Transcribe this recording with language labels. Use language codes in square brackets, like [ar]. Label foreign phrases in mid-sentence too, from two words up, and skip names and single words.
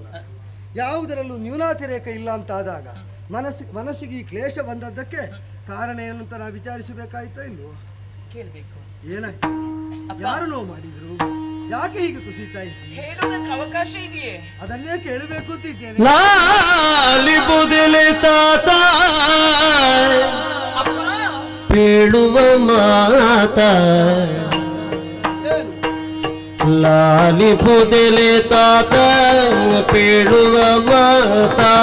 [kn] ಯಾವುದರಲ್ಲೂ ನ್ಯೂನಾತಿರೇಕ ಇಲ್ಲ ಅಂತಾದಾಗ ಮನಸ್ಸಿಗೆ ಈ ಕ್ಲೇಶ ಬಂದದ್ದಕ್ಕೆ ಕಾರಣ ಏನು ಅಂತ ನಾವು ವಿಚಾರಿಸಬೇಕಾಯ್ತೋ ಇಲ್ವೋ? ಕೇಳಬೇಕು. ಏನಾಯ್ತು? ಯಾರು ನೋವು ಮಾಡಿದ್ರು? ಯಾಕೆ ಹೀಗೆ ಕುಸಿತಾ ಇದ್ದೀವಿ? ಹೇಳೋದಕ್ಕೆ ಅವಕಾಶ ಇದೆಯೇ? ಅದನ್ನೇ ಕೇಳಬೇಕು ಅಂತ ಇದ್ದೇನೆ. ಲಾಲಿಬುದಿಲೆ ತಾತ ಪೇಳುವ ಮಾತ ಲಾಲಿಬುದಿಲೆ ತಾತ ಪೇಳುವ ಮಾತ